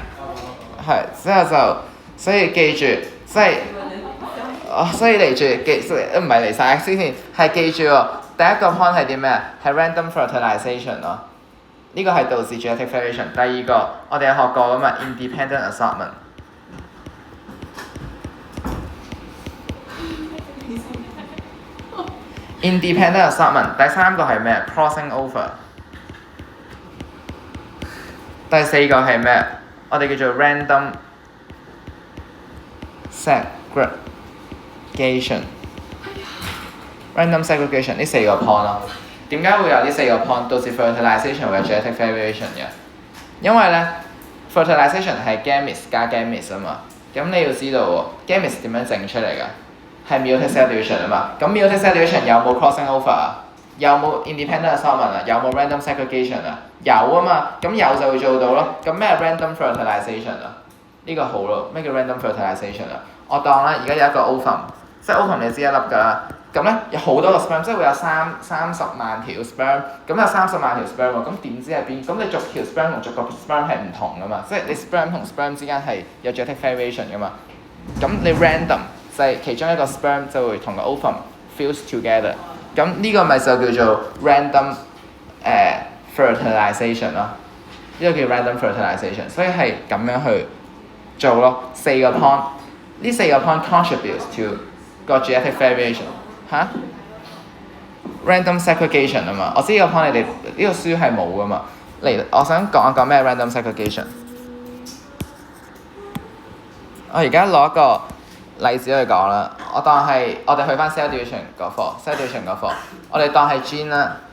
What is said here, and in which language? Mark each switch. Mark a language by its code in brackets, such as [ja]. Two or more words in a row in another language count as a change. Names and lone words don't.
[yue] 係，之後就，所以記住，即係，所以嚟住唔係嚟晒先，係記住喎。第一個 point 係啲咩啊？係 [en] random fertilization [yue] 咯，呢個係導致 [en] genetic variation。 [yue] 第二個我哋有學過㗎嘛 [en] independent assortment。 independent assortment。 [yue] 第三個係咩 [en] crossing over。 [yue] 第四個係咩？我哋叫做 [en] random segregation。 random segregation [yue] 呢4個 point 咯。點解會有呢4個 point 導致 fertilization 會有 [en] genetic variation [yue] 嘅？因為咧 fertilization 係 gametes 加 gametes 啊嘛。咁你要知道喎 gametes 點樣整出嚟㗎？係 [en] meiotic cellulation [yue] 啊嘛。咁 [en] meiotic cellulation [yue] 有冇 [en] crossing over [yue] 啊？有冇 [en] independent assortment [yue] 啊？有冇 [en] random segregation [yue] 啊？有啊嘛，咁有就會做到咯。咁咩 [en] random fertilization [yue] 啊？呢個好咯。咩叫 [en] random fertilization [yue] 啊？我當啦，而家有一個 ovum， 即係 ovum 你知一粒㗎啦。咁咧有好多個 sperm， 即係會有30萬條 sperm， 咁有30萬條 sperm 喎。咁點知係邊？咁你逐條 sperm 同逐個 sperm 係唔同㗎嘛？即係你 sperm 同 sperm 之間係有 [en] genetic variation [yue] 㗎嘛？咁你 random 就係其中一個 sperm 就會同個 ovum [en] fuse together。 [yue] 咁呢個咪就叫做 [en] random fertilization [yue] 咯，呢個叫 [en] random fertilization， [yue] 所以係咁樣去做咯。4個 point， 呢4個 point [en] contributes to [yue] 個 [en] genetic variation [yue] 嚇。 [en] random segregation [yue] 啊嘛，我知呢個 point 你哋呢個書係冇噶嘛。嚟，我想講一講咩 random segregation。我而家攞一個例子去講啦，我當係我哋去翻 [en] cell division [yue] 嗰課，我哋當係 gene 啦。